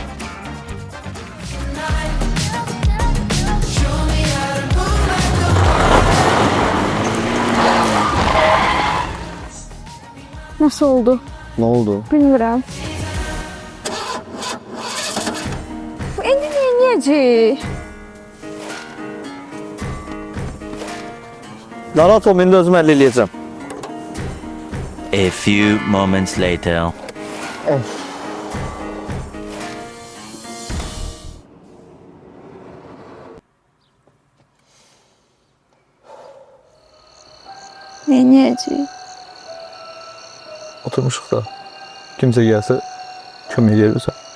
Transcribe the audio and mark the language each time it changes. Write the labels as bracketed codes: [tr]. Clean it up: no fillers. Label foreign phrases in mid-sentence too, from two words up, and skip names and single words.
[tr] Nasıl oldu? [az] Nə oldu? Bilmirəm. İndi neyəcək? Narahat olma, indi özüm əllə eləyəcəm. [en] A few moments later. [az] Neyəcək? Oturmuşuq da. Kimsə gəlsə kömək edirsən.